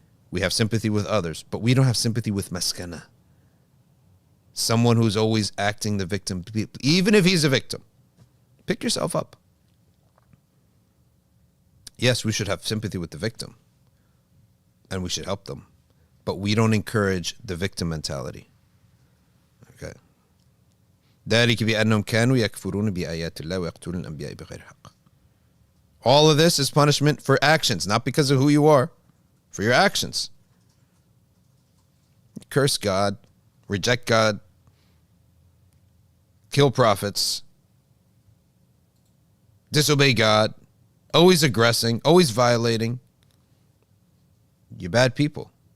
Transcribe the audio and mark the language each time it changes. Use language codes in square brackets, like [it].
[en] We have sympathy with others, but we don't have sympathy with maskana. Someone who's always acting the victim, even if he's a victim. Pick yourself up. Yes, we should have sympathy with the victim, and we should help them, but we don't encourage the victim mentality. Okay. [ar] ذلك بأنهم كانوا يكفرون بآيات الله ويقتلون الأنبياء بغير حق. [en] All of this is punishment for actions, not because of who you are, for your actions. Curse God, reject God, kill prophets, disobey God, always aggressing, always violating. You're bad people.